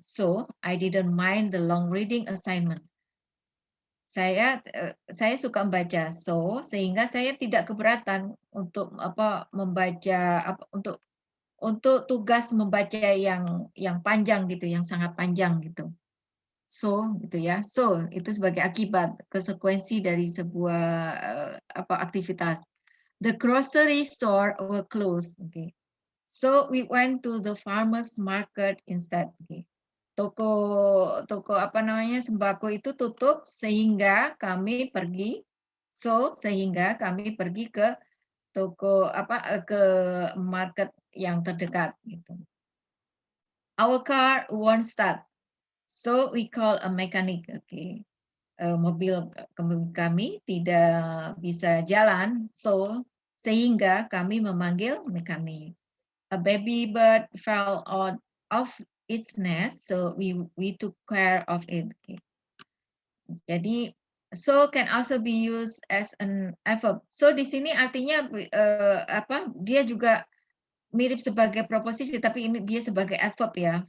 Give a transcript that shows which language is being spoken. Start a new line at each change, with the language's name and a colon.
English: So I didn't mind the long reading assignment.
Indonesian: Saya suka membaca. So sehingga saya tidak keberatan untuk membaca untuk tugas membaca yang panjang gitu, yang sangat panjang gitu. So gitu ya, so itu sebagai akibat konsekuensi dari sebuah aktivitas.
English: The grocery store were closed. Okay, so we went to the farmers market instead.
Indonesian: Okay, toko sembako itu tutup sehingga kami pergi. So sehingga kami pergi ke toko ke market yang terdekat gitu.
English: Our car won't start. So we call a mechanic. Okay.
Indonesian: Mobil kami tidak bisa jalan, so sehingga kami memanggil mekanik.
English: A baby bird fell out of its nest, so we took care of it. Okay. Jadi so can also be used as an adverb.
Indonesian: So di sini artinya dia juga mirip sebagai proposisi, tapi ini dia sebagai adverb ya.